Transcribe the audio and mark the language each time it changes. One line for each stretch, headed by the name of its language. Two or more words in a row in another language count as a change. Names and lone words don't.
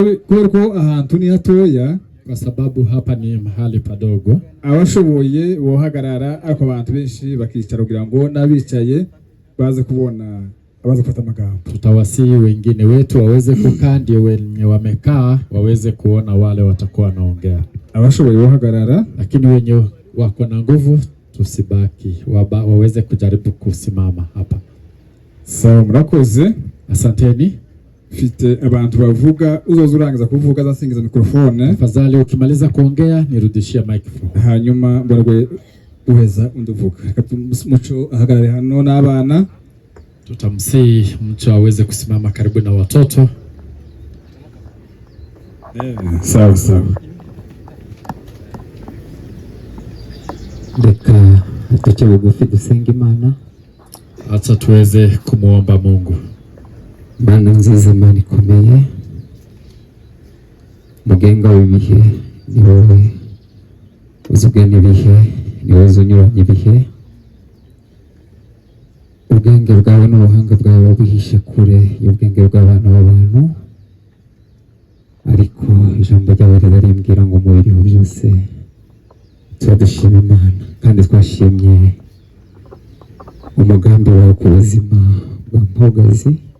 Rundi: Kuko ahantu ni hatoya,
Swahili: kwa sababu hapa ni mahali padogo.
Rundi: Abashoboye bohagarara ariko abantu benshi bakicara kugira ngo nabicaye baze kubona abaza
Swahili: kufata magambo. Tutawasihi wengine wetu waweze kukaa, ndio wenye wamekaa waweze kuona wale watakuwa wanaongea.
Rundi: Abashoboye bohagarara,
Swahili: lakini wenye wako na nguvu tusibaki, waweze kujaribu kusimama hapa. Sawa,
Rundi: murakoze.
Swahili: Asanteni.
Rundi: Fite abantu bavuga, uzoza urangiza kuvuga zasingiza mikrofone.
Swahili: Tafadhali ukimaliza kuongea nirudishia microphone.
Rundi: Hanyuma mborwe uweza unduvuga. Muco ahagarare hano n'abana.
Swahili: Tutamsihi Muco aweze kusimama karibu na watoto. Sawa sawa.
Rundi: Reka tuce bugufi dusenga Imana.
Swahili: Acha tuweze kumuomba Mungu.
Rundi: Mana nziza, Mana ikomeye, mugenga w'ibihe, ni wowe uzugena ibihe, ni wowe unyuranya ibihe. Ubwenge bwawe n'ubuhanga bwawe wabihishe kure y'ubwenge bw'abana b'abantu, ariko ijambo ryawe rirarimbwira ngo mu biriho byose turadushima Imana, kandi twashimye umugambi wawe ku buzima bwa Mpogazi.